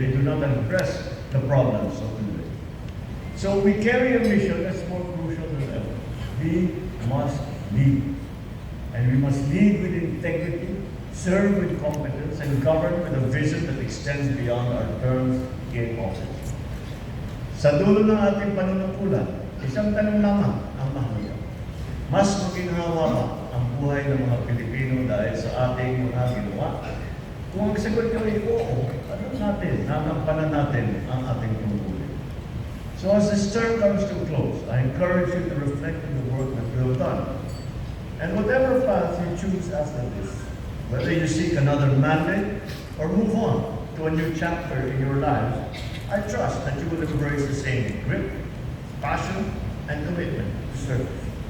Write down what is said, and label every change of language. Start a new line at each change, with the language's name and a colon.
English: They do not address the problems of today. So we carry a mission that's more crucial than ever. We must lead. And we must lead with integrity, serve with competence, and govern with a vision that extends beyond our terms in office.
Filipino: Sa dulo ng ating panunungkulan, isang tanong lamang ang mahalaga. Mas maginhawa ba ang buhay ng mga Pilipino dahil sa ating mga ginawa? Kung ang sagot nyo ay oo, ano natin, nanampanan natin ang ating tungkulin.
English: So as this term comes to a close, I encourage you to reflect on the work that we have done. And whatever path you choose after this, whether you seek another mandate or move on to a new chapter in your lives, I trust that you will embrace the same grit, passion, and commitment to service.